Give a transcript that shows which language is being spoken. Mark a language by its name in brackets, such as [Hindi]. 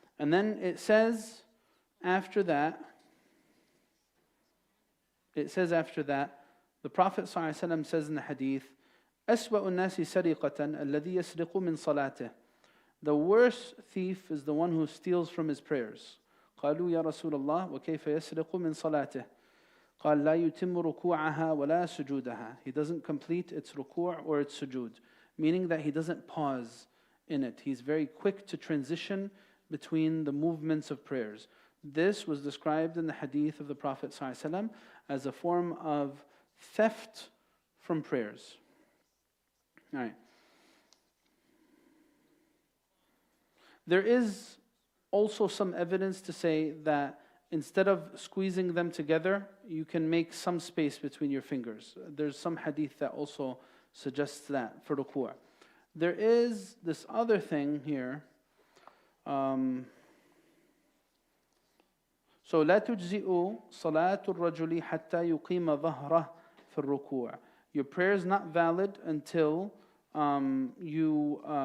[English] And then it says after that, the Prophet ﷺ says in the hadith, [Arabic] أَسْوَأُ النَّاسِ سَرِقَةً الَّذِي يَسْرِقُ مِنْ صَلَاتِهِ. [English] The worst thief is the one who steals from his prayers. [Arabic] قالوا يا رسول الله وكيف يسرق من صلاته. قال لا يتم ركوعها ولا سجودها. [English] He doesn't complete its ruku' or its sujood, meaning that he doesn't pause in it. He's very quick to transition between the movements of prayers. This was described in the hadith of the Prophet ﷺ as a form of theft from prayers. All right. There is also some evidence to say that instead of squeezing them together, you can make some space between your fingers. There's some hadith that also suggests that for ruku'. There is this other thing here. [Arabic] So لا تجزئ صلاة الرجل حتى يقيم ظهره في الركوع. [English] Your prayer is not valid until you